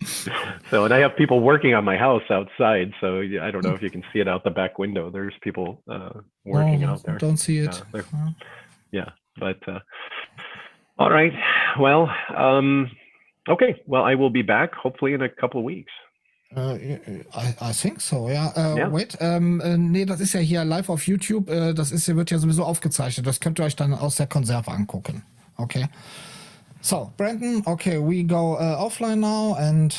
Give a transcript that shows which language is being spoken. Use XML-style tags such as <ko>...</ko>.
<en>So, and I have people working on my house outside. So I don't know if you can see it out the back window. There's people working out there. Don't see it. Yeah, but all right. Well, okay. Well, I will be back hopefully in a couple of weeks. I think so, ja.</en> <de>Wait, nee, das ist ja hier live auf YouTube. Das wird ja sowieso aufgezeichnet. Das könnt ihr euch dann aus der Konserve angucken. Okay.</de> <en>So, Brandon, okay, we go offline now and</en>